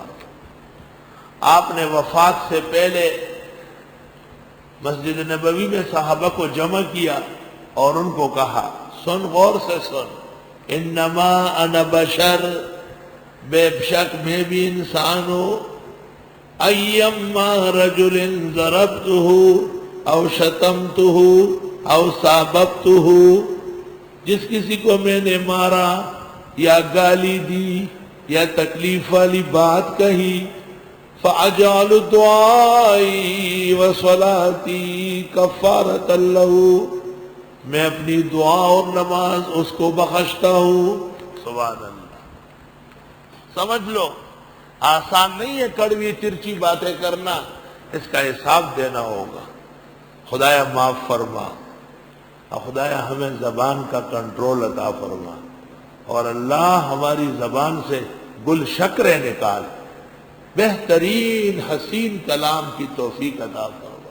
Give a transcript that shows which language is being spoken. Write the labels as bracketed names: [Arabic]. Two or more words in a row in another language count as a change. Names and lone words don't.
[Urdu] آپ نے وفات سے پہلے مسجد نبوی میں صحابہ کو جمع کیا اور ان کو کہا، سن غور سے سن، [Arabic] انما انا بشر، [Urdu] بے شک میں بھی انسان ہوں. [Arabic] ایما رجل ضربتہ او شتمتہ او ساببتہ، [Urdu] جس کسی کو میں نے مارا یا گالی دی یا تکلیف والی بات کہی، [Arabic] فَأَجْعَلُ دُعَائِي وَصَلَاتِي كَفَّارَةً لَهُ، [Urdu] میں اپنی دعا اور نماز اس کو بخشتا ہوں. [Arabic] سبحان اللہ. [Urdu] سمجھ لو آسان نہیں ہے کڑوی ترچی باتیں کرنا، اس کا حساب دینا ہوگا. خدایا معاف فرما، اور خدایا ہمیں زبان کا کنٹرول عطا فرما، اور اللہ ہماری زبان سے گل شکرے نکال، بہترین حسین کلام کی توفیق عطا فرما.